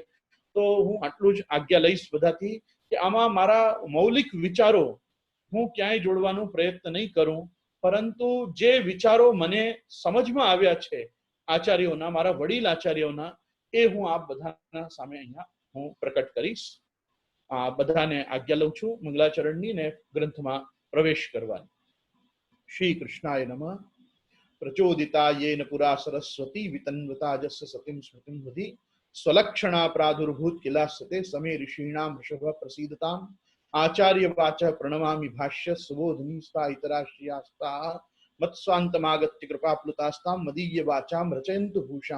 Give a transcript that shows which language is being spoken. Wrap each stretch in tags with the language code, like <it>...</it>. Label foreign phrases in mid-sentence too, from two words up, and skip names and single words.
<gu>તો હું આટલું જ આજ્ઞા લઈશ બધાથી કે આમાં મારા મૌલિક વિચારો હું ક્યાંય જોડવાનો પ્રયત્ન નહીં કરું, પરંતુ જે વિચારો મને સમજમાં આવ્યા છે આચાર્યોના, મારા વડીલ આચાર્યોના, એ હું આપ બધાના સામે અહીંયા હું પ્રકટ કરીશ. બધાને આજ્ઞા લઉં છું મંગલાચરણની, ને ગ્રંથમાં પ્રવેશ કરવાની।</gu> <sa>श्री कृष्णाय नमः। प्रचोदिता येन पुरा सरस्वती वितन्वता जस्य सतिं स्मृतिं हृदि स्वलक्षणा प्रादुर्भूत किलास्यते समे ऋषीणां वृषभ प्रसीदताम् आचार्य वाचः प्रणमामि भाष्य सुबोधिनी सा इतराश्रियास्ता मत्स्वान्तमागत्य कृपाप्लुतास्तां मदीय वाचां रचयन्तु भूषां।</sa>